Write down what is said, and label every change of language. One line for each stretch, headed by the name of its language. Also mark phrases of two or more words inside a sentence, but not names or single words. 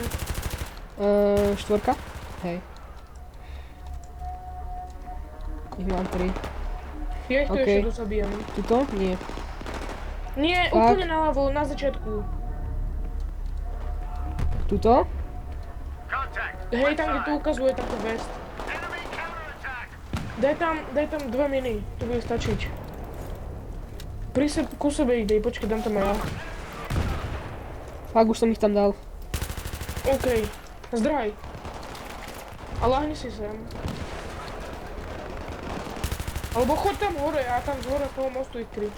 Slovak: Štvorka? Hej. Ich mám 3. Ja ich tu Okej. ešte dosabijam. Tuto? Nie. Nie, Fakt? úplne naľavo, na začiatku. Tuto? Contact. Hej, tam, kde to ukazuje takto vest.
English: Enemy counterattack.
Slovak: Daj tam 2 miny, to bude stačiť. Ku sebe ide, počkaj, dám tam aj ja. Fakt, už som ich tam dal. OK, zdraj. A láhni si sem. Alebo choď tam hore a tam z hore z toho mostu ich kryť.